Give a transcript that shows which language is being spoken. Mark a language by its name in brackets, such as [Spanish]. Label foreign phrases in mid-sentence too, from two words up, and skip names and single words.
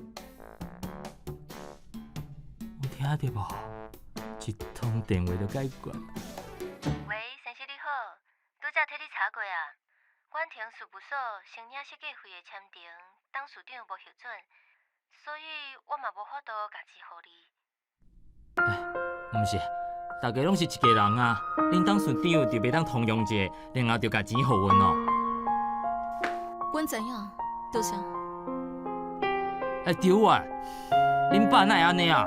[Min Nan Chinese] 有听到无？一通电话就解决。喂，先生你好，拄则替你查过啊。阮庭事务所申领设计费的签订，董事长无核准，所以我嘛无法度家己互你。毋是，大家拢是一家人啊，恁董事长就袂当通融者，然后就甲钱互阮哦。阮知影，多谢。对啊，恁爸哪会安尼啊？